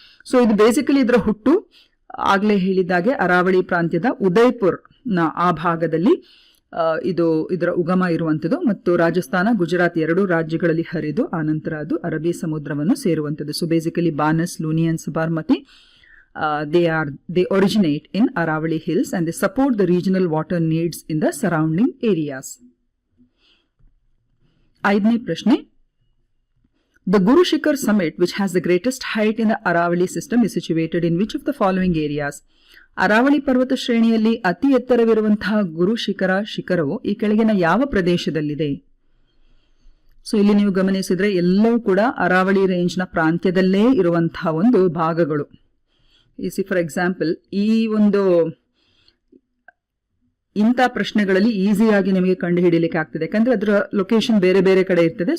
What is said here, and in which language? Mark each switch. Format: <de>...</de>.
<kn>So ಇದು basically ಇದರ ಹುಟ್ಟು ಆಗ್ಲೇ ಹೇಳಿದಾಗೆ ಅರಾವಳಿ ಪ್ರಾಂತ್ಯದ ಉದಯ್ಪುರ್ ನ ಆ ಭಾಗದಲ್ಲಿ ಇದರ ಉಗಮ ಇರುವಂಥದ್ದು. ಮತ್ತು ರಾಜಸ್ಥಾನ, ಗುಜರಾತ್ 2 ರಾಜ್ಯಗಳಲ್ಲಿ ಹರಿದು ಆನಂತರ ಅದು ಅರಬ್ಬಿ ಸಮುದ್ರವನ್ನು ಸೇರುವಂಥದ್ದು.</kn> <en>So basically Banas, Luni and Sabarmati, they originate in Aravali hills and they support the regional water needs in the surrounding areas.</en> <kn>5ನೇ ಪ್ರಶ್ನೆ,</kn> <en>the Guru Shikhar summit, which has the greatest height in the Aravali system, is situated in which of the following areas?</en> <kn>Aravalli ಪರ್ವತ ಶ್ರೇಣಿಯಲ್ಲಿ ಅತಿ ಎತ್ತರವಿರುವಂತಹ ಗುರು ಶಿಖರವು ಈ ಕೆಳಗಿನ ಯಾವ ಪ್ರದೇಶದಲ್ಲಿದೆ? So ಇಲ್ಲಿ ನೀವು ಗಮನಿಸಿದ್ರೆ ಎಲ್ಲವೂ ಕೂಡ ಅರಾವಳಿ ರೇಂಜ್ನ ಪ್ರಾಂತ್ಯದಲ್ಲೇ ಇರುವಂತಹ ಒಂದು ಭಾಗಗಳು. ಫಾರ್ ಎಕ್ಸಾಂಪಲ್ ಈ ಒಂದು ಇಂಥ ಪ್ರಶ್ನೆಗಳಲ್ಲಿ ಈಸಿಯಾಗಿ ನಿಮಗೆ ಕಂಡು ಹಿಡಿಯಲಿಕ್ಕೆ ಆಗ್ತದೆ, ಯಾಕಂದ್ರೆ ಅದರ ಲೊಕೇಶನ್ ಬೇರೆ ಬೇರೆ ಕಡೆ ಇರ್ತದೆ.</kn>